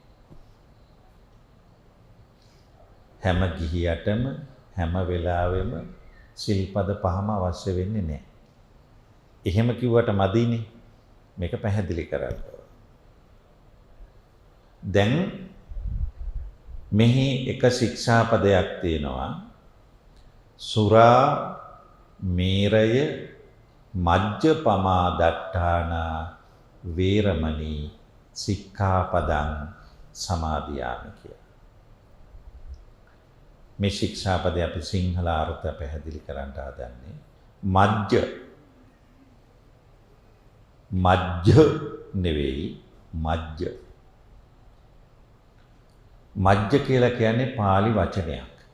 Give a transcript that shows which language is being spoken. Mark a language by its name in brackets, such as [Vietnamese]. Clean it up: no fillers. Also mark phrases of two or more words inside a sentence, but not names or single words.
[Sinhala] හැම ගිහියටම හැම වෙලාවෙම සිල්පද 5ම අවශ්‍ය වෙන්නේ නැහැ. එහෙම කිව්වට මදිනේ. මේක පැහැදිලි කරන්න. දැන් මෙහි එක ශික්ෂාපදයක් තියෙනවා. [Pali] සුරා මේරය මජ්ජපමා දට්ඨානා වේරමණී සික්ඛාපදං සමාදියාමි කියලා. [Sinhala] මේ ශික්ෂාපදේ අපි සිංහල අර්ථය පැහැදිලි කරන්න හදන්නේ. මජ්ජ නෙවෙයි මජ්ජ. මජ්ජ කියලා කියන්නේ පාලි වචනයක්.